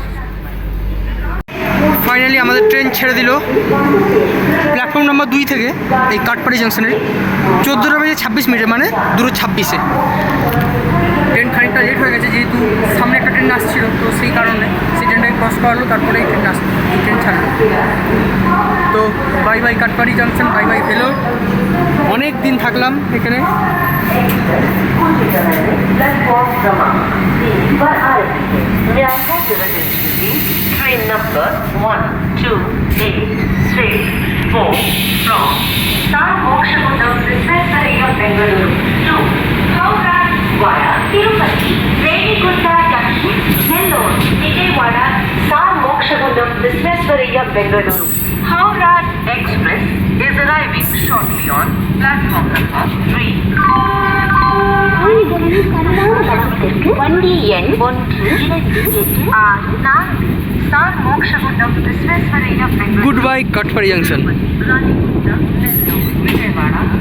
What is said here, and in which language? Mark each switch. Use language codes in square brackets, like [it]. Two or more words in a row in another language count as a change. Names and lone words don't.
[bn] ফাইনালি আমাদের ট্রেন ছেড়ে দিল [en] platform number [bn] 2 থেকে এই কাঠপাড়ি জংশনের 14:26, মানে 2:26। ট্রেন খানিকটা লেট হয়ে গেছে, যেহেতু সামনে একটা ট্রেন আসছিল, তো সেই কারণে সেই ট্রেনটাকে ক্রস করালো, তারপরে এই ট্রেন ছাড়লো। তো [en] bye bye [bn] কাঠপাড়ি জংশন, [en] bye bye [bn] ভেলোর। অনেক দিন থাকলাম এখানে। [en] Train number 1284 from South Mokshamundam Business of Bengaluru to Howrah via Tirupati, Reddygutta Junction, Nellore, Vijayawada, South Mokshagundam Visvesvaraya Bengaluru. Howrah Express is arriving shortly on platform number 3. [ta] வண்டி எண் 1 2 6 சார் மோக்ஷகுண்டம் விஸ்வேஸ்வரய்யா பெங்களூரு. [en] good bye [bn] কাটপাড়ি জাংশন। విజయవాడ